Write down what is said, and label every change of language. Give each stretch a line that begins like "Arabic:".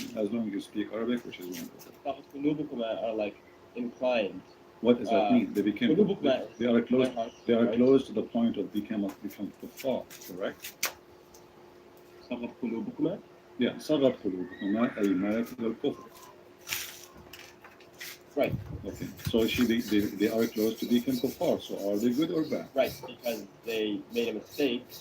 English: As long as you speak Arabic, which is wonderful.
Arabic: صغت قلوبكما
English: are like inclined. What does that mean? They are close. They are close to the point of become kuffar, correct?
Arabic: صغت قلوبكما.
English: Yeah,
Arabic: صغت قلوبكما أي مالت الكفر.
English: Right. Okay. So they are close to become kuffar. So are they good or bad? Right, because they made a mistake.